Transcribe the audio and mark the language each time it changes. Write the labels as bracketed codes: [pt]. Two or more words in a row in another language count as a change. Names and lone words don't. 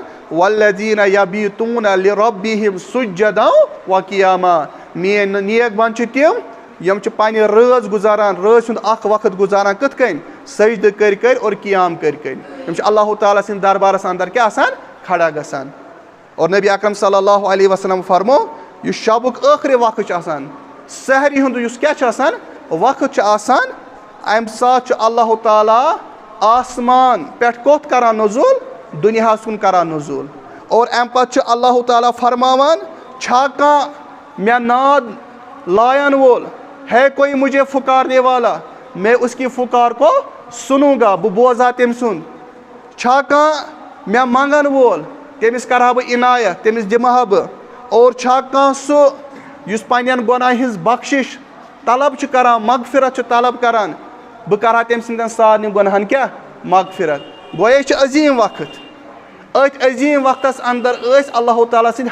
[ar] والذیٖنَ یبیٖتوٗنَ لِرۄبِہِم سُجدًا وقیاما [ks] میٲنۍ نیک بنٛدٕ چھِ تِم یِم چھِ پننہِ رٲژ گُزاران رٲژ ہُنٛد اکھ وقت گُزاران کِتھ کٔنۍ سجدٕ کٔرۍ کٔرۍ اور قیام کٔرۍ کٔرۍ یِم چھِ اللہ تعالیٰ سٕنٛدِ دربارس اندر کیٛاہ آسان کھڑا گژھان اور نبی اکرم [ar] صلی اللہ علیہ وسلم [ks] فرمو یُس شبُک ٲخری وقت چھُ آسان سحری ہُنٛد یُس کیٛاہ چھُ آسان وقت چھُ آسان امہِ ساتہٕ چھُ اللہ تعالیٰ آسمان پٮ۪ٹھ کوٚت کران نزوٗل دُنیاہس کُن کران نزوٗل اور امہِ پتہٕ چھُ اللہ تعالیٰ فرماوان چھا کانٛہہ مےٚ ناد لاین وول [ur] ہے کوئی مجھے پھُکارنے والا میں اس کی پھُکار کو سنوں گا [ks] بہٕ بوزٕ ہا تٔمۍ سُنٛد چھا کانٛہہ مےٚ منٛگن وول تٔمِس کرٕ ہا بہٕ عنایت تٔمِس دِمہٕ ہا بہٕ اور چھا کانٛہہ سُہ یُس پننٮ۪ن گۄناہن ہٕنٛز بخشِش طلب چھُ کران مغفرت چھُ طلب کران بہٕ کرٕ ہا تٔمۍ سٕنٛدٮ۪ن سارنٕے گۄناہن کیٛاہ مغفرت گوٚو یہِ چھُ عظیٖم وقت أتھۍ عظیٖم وقتس اندر ٲسۍ اللہ تعالیٰ سٕنٛدۍ